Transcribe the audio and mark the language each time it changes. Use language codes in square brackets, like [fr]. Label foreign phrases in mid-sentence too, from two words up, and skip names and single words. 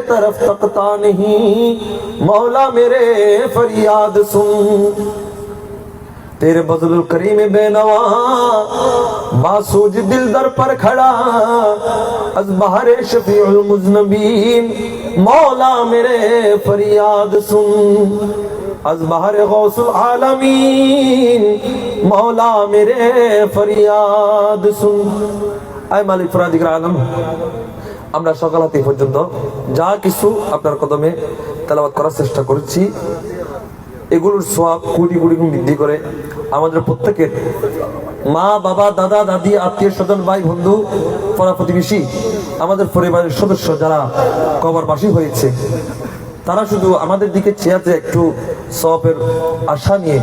[ur] طرف تکتا نہیں مولا میرے فریاد سن تیرے بذل الکریم بے نوا باسوج دل در پر کھڑا از بہر شفیع المذنبین مولا میرے فریاد سن از بہر غوث العالمین مولا میرے فریاد سن اے مالک فرادیگر [bn] عالم আমরা সকাল হতে পর্যন্ত যা কিছু আপনার কদমে তেলাওয়াত করার চেষ্টা করেছি এগুলোর সওয়াব কোটি কোটি গুণ বৃদ্ধি করে আমাদের প্রত্যেকের মা বাবা দাদা দাদি আত্মীয় স্বজন ভাই বন্ধু পাড়া প্রতিবেশী আমাদের পরিবারের সদস্য যারা কবরবাসী হয়েছে তারা শুধু আমাদের দিকে চেয়ে একটু সওয়াবের আশা নিয়ে